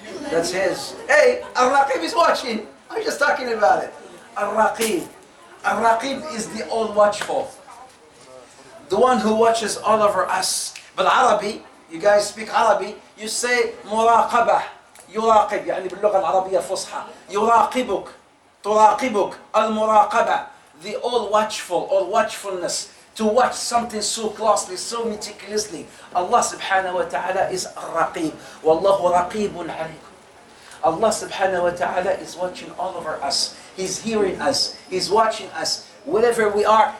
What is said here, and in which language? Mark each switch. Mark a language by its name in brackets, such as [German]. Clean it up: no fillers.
[English] That's his. Hey, Ar-Raqib is watching. I'm just talking about it. Ar-Raqib. Ar-Raqib is the all watchful. The one who watches all over us. But Arabi, you guys speak Arabi, you say [Arabic] مراقبة. يراقب يعني باللغة العربية الفصحى. يراقبك. تراقبك. المراقبة. [English] The all watchful, all watchfulness. To watch something so closely, so meticulously. Allah subhanahu wa ta'ala is Ar-Raqib. Wallahu raqibun alaykum. Allah subhanahu wa ta'ala is watching all over us. He's hearing us. He's watching us. Wherever we are.